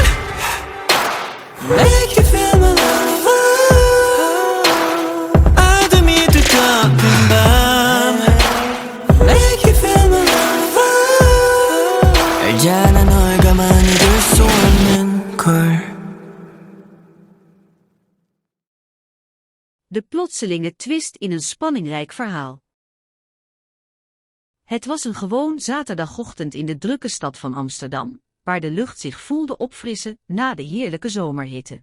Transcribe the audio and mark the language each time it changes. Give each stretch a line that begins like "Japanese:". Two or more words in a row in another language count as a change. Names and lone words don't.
English: Make you feel my love.
Korean: 어둠이 두껍은 밤.
English: Make you feel my love.
Korean: 알잖아 널 가만히 둘 수 없는 걸.
Dutch: De plotselinge twist in een spanningrijk verhaal. Het was een gewoon zaterdagochtend in de drukke stad van Amsterdam, waar de lucht zich voelde opfrissen na de heerlijke zomerhitte.